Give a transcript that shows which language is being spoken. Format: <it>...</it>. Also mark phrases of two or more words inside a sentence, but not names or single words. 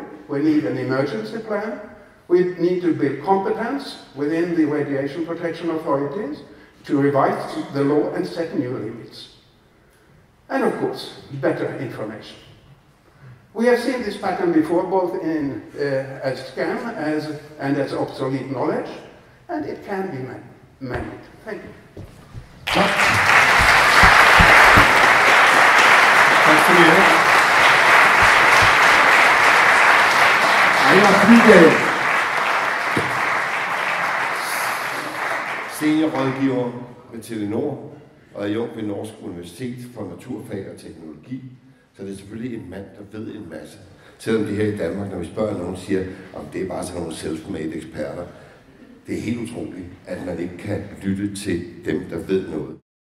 <en>We need an emergency plan. We need to build competence within the radiation protection authorities to revise the law and set new limits. And of course, better information. We have seen this pattern before, both in as scam and as obsolete knowledge, and it can be managed. Thank you.</en> <da>Tak så meget. Einar Flydal, seniorrådgiver ved Telenor og adjunkt ved Norsk Universitet for Naturfag og Teknologi. Så det er selvfølgelig en mand, der ved en masse. Selvom det her i Danmark, når vi spørger nogen, siger, om det er bare sådan nogle self-made eksperter. Det er helt utroligt, at man ikke kan lytte til dem, der ved noget.</da>